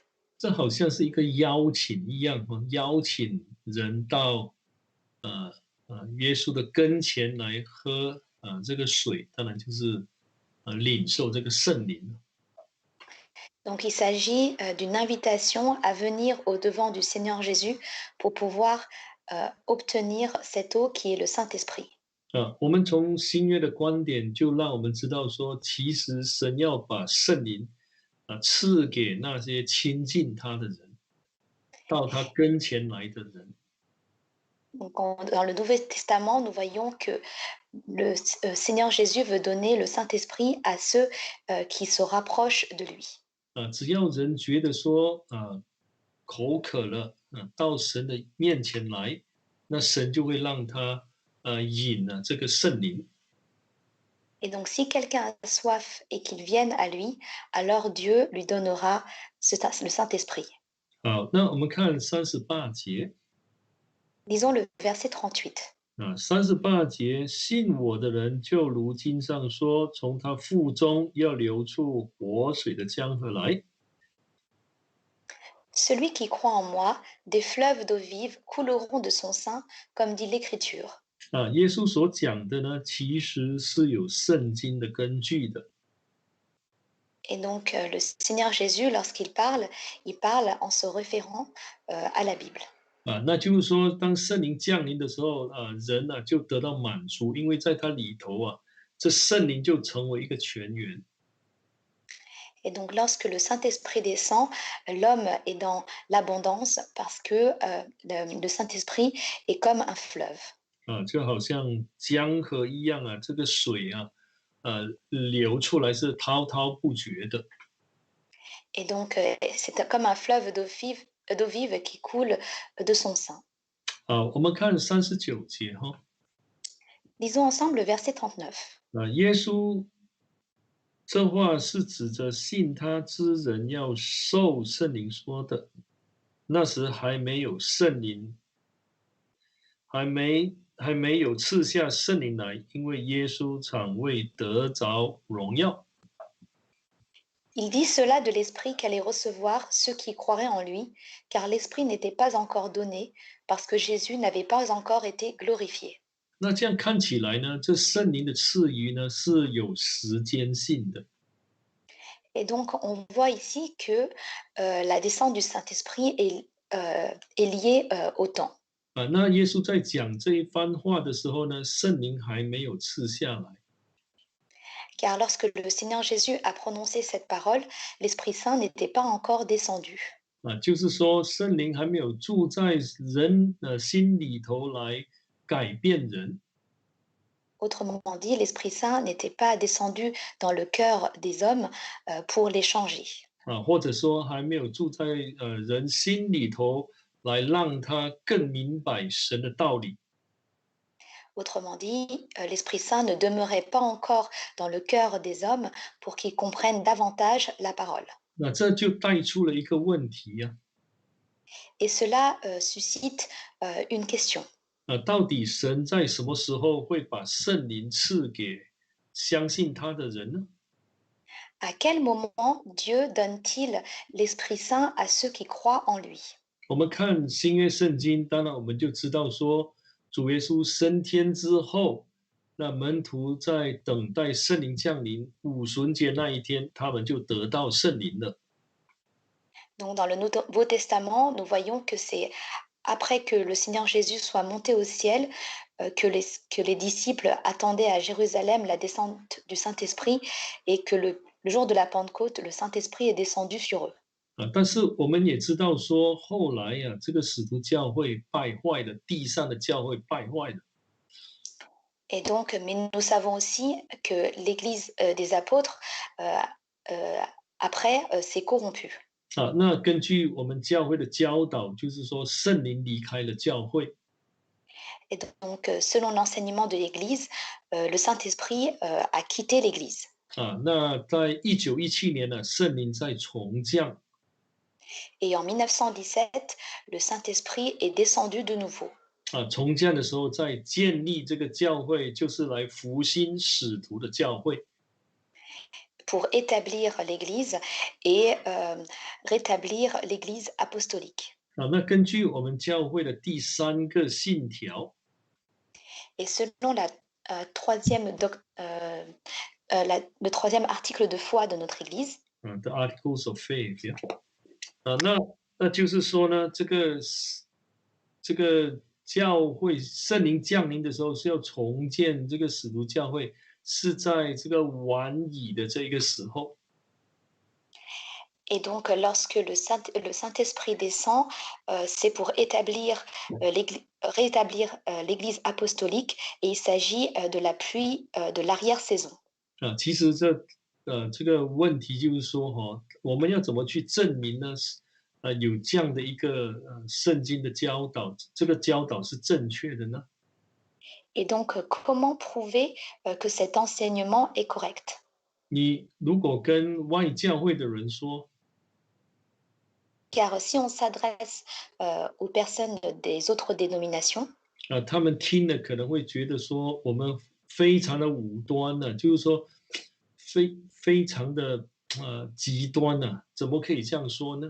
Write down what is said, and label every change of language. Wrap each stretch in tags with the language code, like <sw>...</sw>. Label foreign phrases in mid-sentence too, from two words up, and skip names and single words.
<zh>这好像是一个邀请一样，邀请人到耶稣的跟前来喝这个水，当然就是领受这个圣灵。</zh> <fr>Donc il s'agit d'une invitation à venir au devant du Seigneur Jésus pour pouvoir obtenir cette eau qui est le Saint-Esprit.</fr> <zh>我们从新约的观点，就让我们知道说，其实神要把圣灵赐给那些亲近他的人，到他跟前来的人。</zh> <fr>Donc, dans le Nouveau Testament, nous voyons que le Seigneur Jésus veut donner le Saint-Esprit à ceux qui se rapprochent de lui.</fr> <zh>只要人觉得说口渴了，到神的面前来，那神就会让他饮了这个圣灵。</zh> <fr>Et donc, si quelqu'un a soif et qu'il vienne à lui, alors Dieu lui donnera le Saint-Esprit.</fr> <zh>好，那我们看38节。</zh> <fr>Lisons le verset 38.</fr> <zh>38节，信我的人就如经上说，从他腹中要流出活水的江河来。</zh> <fr>Celui qui croit en moi, des fleuves d'eau vive couleront de son sein, comme dit l'Écriture.</fr> <zh>耶稣所讲的呢，其实是有圣经的根据的。</zh> <fr>Et donc, le Seigneur Jésus, lorsqu'il parle, il parle en se référant à la Bible.</fr> <zh>那就是说，当圣灵降临的时候，人就得到满足，因为在他里头这圣灵就成为一个泉源。</zh> <fr>Et donc, lorsque le Saint-Esprit descend, l'homme est dans l'abondance parce que le Saint-Esprit est comme un fleuve.</fr> <zh>就好像江河一样这个水流出来是滔滔不绝的。</zh> <fr>Et donc, c'est comme un fleuve d'eau vive qui coule de son sein.</fr> <zh>我们看39节哈。</zh> <fr>Lisons ensemble le verset 39.</fr> <zh>耶稣这话是指着信他之人要受圣灵说的。那时还没有圣灵，还没有赐下圣灵来，因为耶稣尚未得着荣耀。</zh> <fr>Il dit cela de l'Esprit qu'allaient recevoir ceux qui croiraient en lui, car l'Esprit n'était pas encore donné, parce que Jésus n'avait pas encore été glorifié.</fr> <zh>那这样看起来呢，这圣灵的赐予呢是有时间性的。</zh> <fr>Et donc, on voit ici que la descente du Saint-Esprit est liée au temps.</fr> <zh>那耶稣在讲这一番话的时候呢，圣灵还没有赐下来。</zh> <fr>Car lorsque le Seigneur Jésus a prononcé cette parole, l'Esprit Saint n'était pas encore descendu.</fr> <zh>就是说圣灵还没有住在人的心里头来改变人。</zh> <fr>Autrement dit, l'Esprit Saint n'était pas descendu dans le cœur des hommes pour les changer.</fr> <zh>或者说还没有住在人心里头，来让他更明白神的道理。</zh> <fr>Autrement dit, l'Esprit Saint ne demeurait pas encore dans le cœur des hommes pour qu'ils comprennent davantage la parole.</fr> <zh>那这就带出了一个问题</zh> <fr>Et cela suscite une question.</fr> <zh>到底神在什么时候会把圣灵赐给相信他的人呢？</zh> <fr>À quel moment Dieu donne-t-il l'Esprit Saint à ceux qui croient en lui?</fr> <zh>我们看新约圣经，当然我们就知道说，主耶稣升天之后，那门徒在等待圣灵降临，五旬节那一天，他们就得到圣灵了。</zh> <fr>Donc dans le Nouveau Testament, nous voyons que c'est après que le Seigneur Jésus soit monté au ciel que les disciples attendaient à Jérusalem la descente du Saint-Esprit et que le jour de la Pentecôte, le Saint-Esprit est descendu sur eux.</fr> <zh>但是我们也知道说，后来这个使徒教会败坏了，地上的教会败坏了。</zh> <fr>Et donc, mais nous savons aussi que l'Église des apôtres, euh, euh, après, s'est corrompue. 啊。</fr> <zh>那根据我们教会的教导，就是说圣灵离开了教会</zh> <fr>Et donc, selon l'enseignement de l'Église, le Saint-Esprit a quitté l'Église.</fr> <zh>啊。那在1917年呢，圣灵在重降</zh> <fr>Et en 1917, le Saint-Esprit est descendu de nouveau</fr> <zh>啊，重降的时候在建立这个教会，就是来复兴使徒的教会</zh> <fr>pour établir l'Église et rétablir l'Église apostolique. 啊。</fr> <zh>那根据我们教会的第三个信条</zh> <fr>Et selon la, troisième le troisième article de foi de notre Église,</fr> <zh>The Articles of Faith 啊，那就是说呢，这个教会圣灵降临的时候是要重建这个使徒教会，是在这个晚已的这个时候</zh> <fr>et donc lorsque le Saint-Esprit descend, c'est pour rétablir l'Église apostolique et il s'agit de la pluie de l'arrière-saison. 啊。</fr> <zh>其实这个问题就是说哈，我们要怎么去证明呢？有这样的一个圣经的教导，这个教导是正确的呢？</zh> <fr>Et donc, comment prouver que cet enseignement est correct?</fr> <zh>你如果跟外教会的人说，</zh> <fr>Car si on s'adresse aux personnes des autres dénominations,</fr> <zh>啊，他们听了可能会觉得说我们非常的武端呢、就是说非常的极端呢、怎么可以这样说呢？</zh>